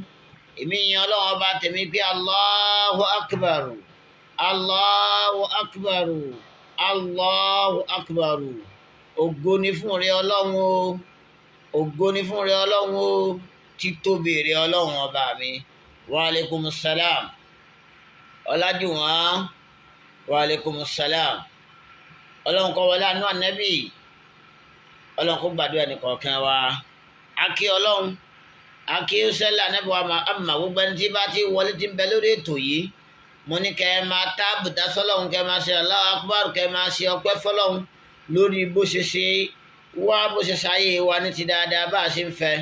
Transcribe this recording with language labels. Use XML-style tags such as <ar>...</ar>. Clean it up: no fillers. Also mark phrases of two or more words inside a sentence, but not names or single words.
<yo>Èmi yin Ọlọ́run ọba tèmi pé</yo> <ar>الله أكبر، الله أكبر، الله أكبر.</ar> <yo>ògo ni fún rẹ ọlọ́run o, ògo ni fún rẹ ọlọ́run o, títóbi rẹ ọlọ́run ọba mi.</yo> <ar>وعليكم السلام. Ọlájúwọ̀n, وعليكم السلام.</ar> <yo>Ọlọ́run kó wọlé àánú ànábì, ọlọ́run kó gbàdúrà ẹnìkọ̀ọ̀kan wa. Akí ọlọ́run, akí sẹ́lẹ̀ ànábì wa àmà gbogbo ẹni tí bá ti wọlé tí ń bẹ lórí ètò yìí, mo ní kẹ́ ẹ máa tábùdá sọ́lọ́run, kẹ́ ẹ máa ṣe</yo> <ar>الله أكبر,</ar> <yo>kẹ́ ẹ máa ṣe ọpẹ́ fọ́lọ́run lórí bó ṣe ṣe wá, bó ṣe ṣayé wa ní ti dáadáa bá a ṣe ń fẹ́.</yo>